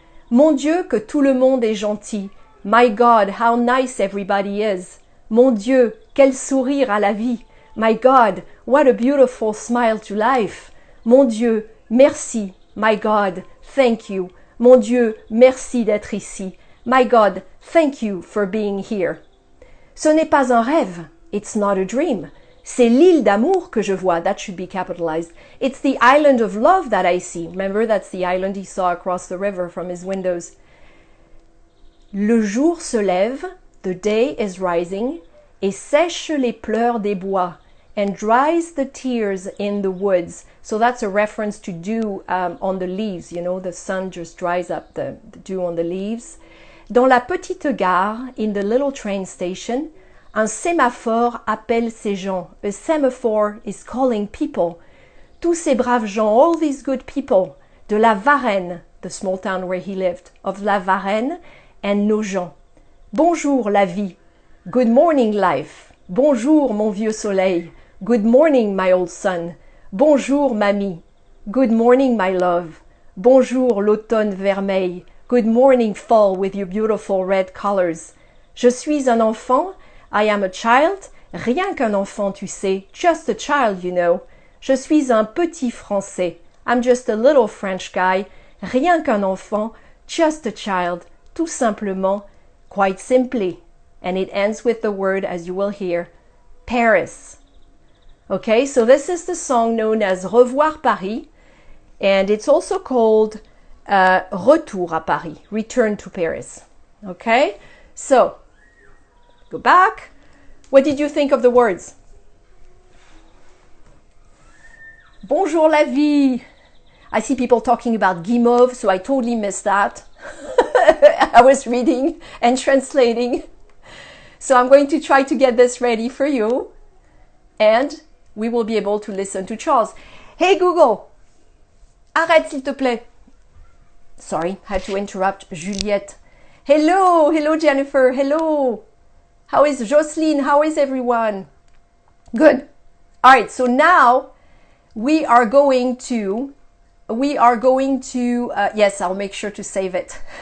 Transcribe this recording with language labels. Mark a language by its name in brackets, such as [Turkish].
[French] Mon Dieu, que tout le monde est gentil. [English] My God, how nice everybody is. [French] Mon Dieu, quel sourire à la vie. [English] My God, what a beautiful smile to life. [French] Mon Dieu, merci. [English] My God, thank you. [French] Mon Dieu, merci d'être ici. [English] My God, thank you for being here. [French] Ce n'est pas un rêve. [English] It's not a dream. [French] C'est l'île d'amour que je vois. [English] That should be capitalized. It's the island of love that I see. Remember, that's the island he saw across the river from his windows. [French] Le jour se lève, [English] the day is rising, [French] et sèche les pleurs des bois, [English] and dries the tears in the woods. So that's a reference to dew on the leaves, you know, the sun just dries up the dew on the leaves. [French] Dans la petite gare, [English] in the little train station, [French] un sémaphore appelle ces gens. [English] A semaphore is calling people. [French] Tous ces braves gens, [English] all these good people, de la Varenne, the small town where he lived, of la Varenne and Nogent. [French] Bonjour la vie. [English] Good morning life. [French] Bonjour mon vieux soleil. [English] Good morning my old sun. [French] Bonjour mamie. [English] Good morning my love. [French] Bonjour l'automne vermeil. [English] Good morning fall with your beautiful red colors. [French] Je suis un enfant. [English] I am a child. [French] Rien qu'un enfant, tu sais. [English] Just a child, you know. [French] Je suis un petit Français. [English] I'm just a little French guy. [French] Rien qu'un enfant. [English] Just a child. [French] Tout simplement. [English] Quite simply. And it ends with the word, as you will hear, Paris. Okay, so this is the song known as Revoir Paris. And it's also called Retour à Paris. Return to Paris. Okay, so go back. What did you think of the words? [French] Bonjour la vie. [English] I see people talking about guimauve, so I totally missed that. I was reading and translating. So I'm going to try to get this ready for you. And we will be able to listen to Charles. Hey Google, [French] arrête s'il te plaît. [English] Sorry, had to interrupt Juliette. Hello Jennifer, hello. How is Jocelyn? How is everyone? Good. All right, so now we are going to, yes, I'll make sure to save it.